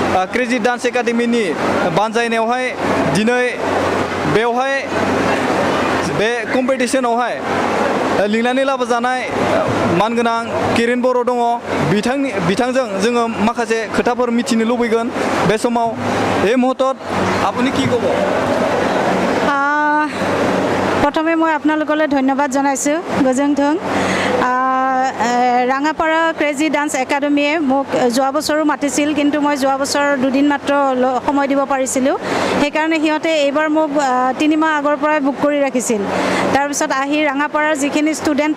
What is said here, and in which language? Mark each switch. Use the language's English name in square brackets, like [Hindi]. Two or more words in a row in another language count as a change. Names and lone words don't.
[Bodo] क्रेजि डान्स एकाडेमिनि बानजायनायावहाय दिनै बेवहाय बे कम्पिटिसनावहाय लिंनानै लाबोजानाय मानगोनां किरिन बर' दङ बिथांजों जोङो माखासे खोथाफोर मिथिनो लुबैगोन बे समाव [Assamese] এই মুহূৰ্তত আপুনি কি ক'ব প্ৰথমে মই আপোনালোকলৈ ধন্যবাদ জনাইছোঁ গজংথং ৰাঙাপাৰা ক্ৰেজি ডান্স একাডেমিয়ে মোক যোৱা বছৰো মাতিছিল কিন্তু মই যোৱা বছৰ দুদিন মাত্ৰ সময় দিব পাৰিছিলোঁ সেইকাৰণে সিহঁতে এইবাৰ মোক 3 মাহ আগৰ পৰাই বুক কৰি ৰাখিছিল তাৰপিছত আহি ৰাঙাপাৰাৰ যিখিনি ষ্টুডেণ্ট